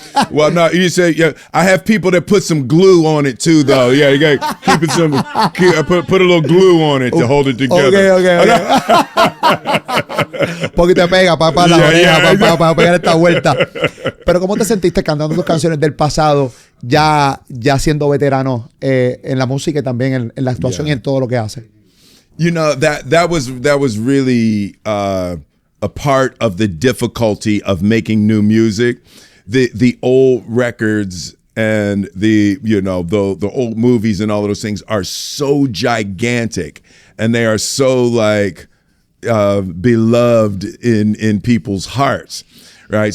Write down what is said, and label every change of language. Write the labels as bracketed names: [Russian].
[English] Well, no, you say, yeah, I have people that put some glue on it too, though. Yeah, you got to keep it put a little glue on it to hold it together. Okay. [Spanish] Porque te pega para la oreja, para pegar esta vuelta. Pero ¿cómo te sentiste cantando tus canciones del pasado, ya siendo veterano en la música y también en la actuación y en todo lo que haces? [English] You know, that was really a part of the difficulty of making new music. The old records and the old movies and all of those things are so gigantic, and they are so like beloved in people's hearts, right?